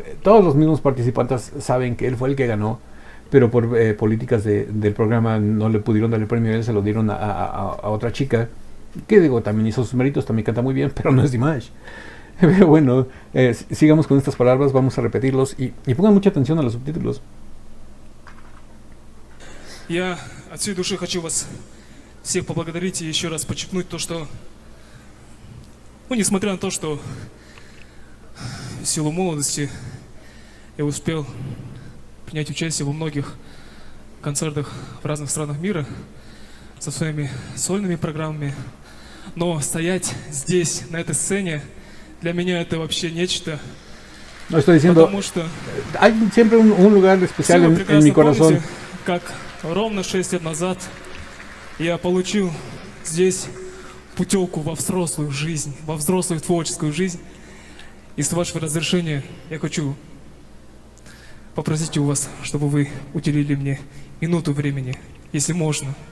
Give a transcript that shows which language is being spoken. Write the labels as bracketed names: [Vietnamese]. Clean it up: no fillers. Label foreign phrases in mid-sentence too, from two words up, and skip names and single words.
[Spanish] Todos los mismos participantes saben que él fue el que ganó, pero por políticas del programa no le pudieron dar el premio a él, se lo dieron a otra chica, que digo, también hizo sus méritos, también canta muy bien, pero no es Dimash. Pero bueno, sigamos con estas palabras, vamos a repetirlos y pongan mucha atención a los subtítulos. [Russian] Я от всей души хочу вас всех поблагодарить и еще раз подчеркнуть то, что, несмотря на то, что в силу молодости я успел принять участие во многих концертах в разных странах мира со своими сольными программами, но стоять здесь, на этой сцене, для меня это вообще нечто. [Spanish] No estoy diciendo, [Russian] потому что [Spanish] hay siempre un lugar especial en mi corazón. [Russian] Помните, как ровно 6 лет назад я получил здесь путевку во взрослую жизнь, во взрослую творческую жизнь. И с вашего разрешения я хочу попросить у вас, чтобы вы уделили мне минуту времени, если можно.